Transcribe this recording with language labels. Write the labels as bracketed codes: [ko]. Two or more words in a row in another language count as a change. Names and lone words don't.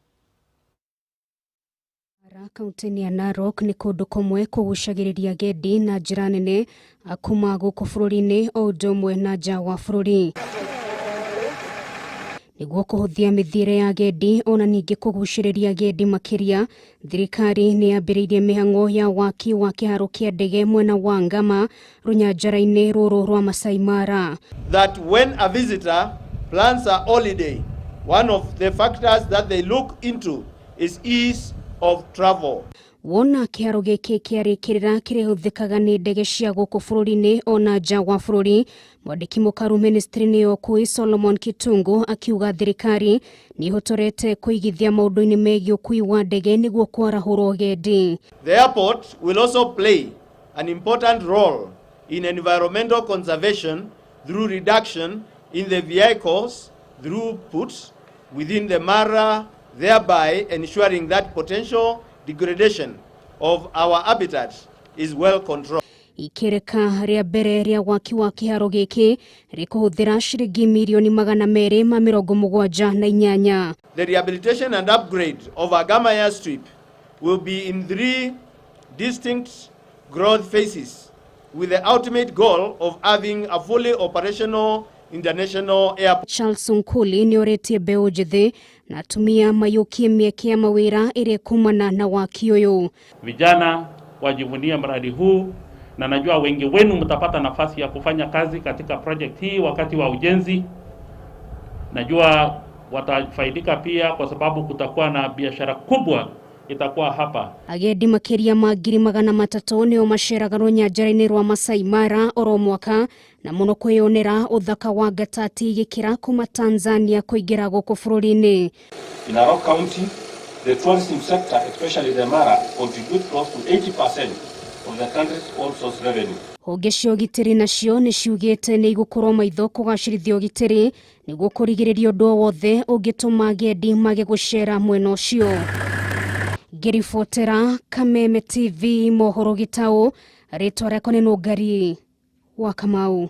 [ki] Kaunti-ini ya Narok ni kundu kumwe kugucagiriria agendi na njira nene kuma guku bururi-ini o undu umwe na nja wa bururi. Niguo kuhuthia mithiere ya agendi ona ningi kuguciriria agendi makiria, thirikari ni yambiriirie mihang'o ya waki wa kiharo kia ndege mwena wa Ngama runyanjara-ini ruru rwa Masai Mara. [en] That when a visitor plans a holiday, one of the factors that they look into is ease of travel. [ki] Wona kiharo giki kiarikirira kirihuthikaga ni ndege cia guku bururi-ini ona nja wa bururi, mwandiki mukaru ministry-ini yo kui Solomon Kitungu akiuga thirikari ni hotorete kuigithia maundu-ini megie ukui wa ndege niguo kwarahurwo agendi. [en] The airport will also play an important role in environmental conservation through reduction in the vehicles throughput within the Mara, thereby ensuring that potential degradation of our habitat is well controlled. [ki] ikereka ria mbere ria waki wa kiharo giki rikuhuthira ciringi milioni 278. [en] The rehabilitation and upgrade of Agama airstrip will be in 3 distinct growth phases, with the ultimate goal of having a fully operational international airport. [ki] Charles Nkuli ni oretie mbeu njithi na atumia mayukie mieke ya mawira ire kumana na waki uyu. [sw] Vijana wajivunia mradi huu na najua wengi wenu mtapata nafasi ya kufanya kazi katika project hii wakati wa ujenzi. Najua watafaidika pia kwa sababu kutakuwa na biashara kubwa itakuwa hapa. [ki] Agendi makiria ma 300 nio maceraga runyanjara-ini rwa Masai Mara oro mwaka na muno kwiyonera uthaka wa gatati gikira kuma Tanzania kuingira guku bururi-ini. [en] In our county, the tourism sector, especially the Mara, contribute close to 80% of the country's all source revenue. [ki] Honge cia ũgitĩri nacio nĩ ciugĩte nĩ igũkorwo maitho kũgacĩrithia ũgitĩri nĩguo kũrigĩrĩria ũndũ wothe ũngĩtũma agendi mage gũcera mwena ũcio. Ngĩribotera Kameme TV Mohoro Gitau, rĩtwa rĩakwa nĩ Nũngari wa Kamau.